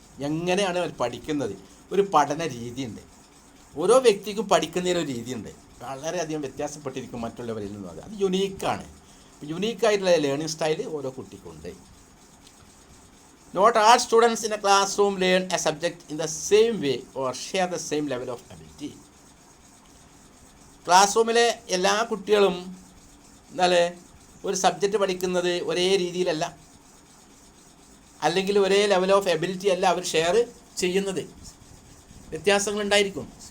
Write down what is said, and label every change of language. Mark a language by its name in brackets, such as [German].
[Malayalam] എങ്ങനെയാണ് അവർ പഠിക്കുന്നത്, ഒരു പഠന രീതിയുണ്ട്. ഓരോ വ്യക്തിക്കും പഠിക്കുന്നതിനൊരു രീതിയുണ്ട്, വളരെയധികം വ്യത്യാസപ്പെട്ടിരിക്കും മറ്റുള്ളവരിൽ നിന്നും. അത് യുണീക്കാണ്. യുണീക്കായിട്ടുള്ള ലേണിംഗ് സ്റ്റൈൽ ഓരോ കുട്ടിക്കുണ്ട്. [English] Not all students in a classroom learn a subject in the same way or share the same level of ability. [Malayalam] Class റൂമിലെ എല്ലാ കുട്ടികളും എന്നാലേ ഒരു സബ്ജക്റ്റ് പഠിക്കുന്നത് ഒരേ രീതിയിലല്ല, അല്ലെങ്കിൽ ഒരേ ലെവൽ ഓഫ് എബിലിറ്റി അല്ല അവർ ഷെയർ ചെയ്യുന്നത്. വ്യത്യാസങ്ങളുണ്ടായിരിക്കും.